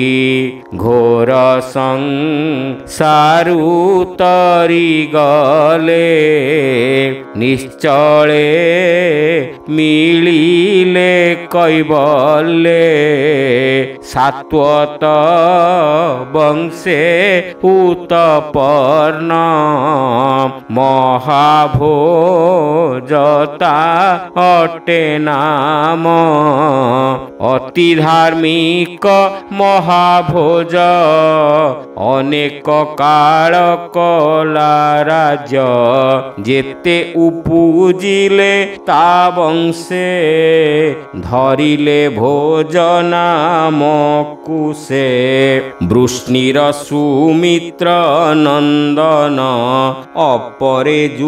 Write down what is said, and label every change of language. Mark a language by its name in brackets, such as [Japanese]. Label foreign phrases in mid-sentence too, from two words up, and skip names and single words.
[Odia] ଘୋର ସଂସାରୁ ତରି ଗଲେ ନିଶ୍ଚଳେ ମିଳିଲେ କୈବଲେ। ସାତ୍ୱତ ବଂଶେ ଉତ୍ପନ୍ନ ମହାଭୋଜତା ଅଟେ ନାମ। ଅତି ଧାର୍ମିକ ମହାଭୋଜ ଅନେକ କାଳ କଲା ରାଜ ଯେତେ ଉପୁଜିଲେ ତା ବଂଶେ ଧରିଲେ ଭୋଜ ନାମକୁ ସେ ବୃଷ୍ଣିର ସୁମିତ୍ର ନନ୍ଦନ ଅପରେ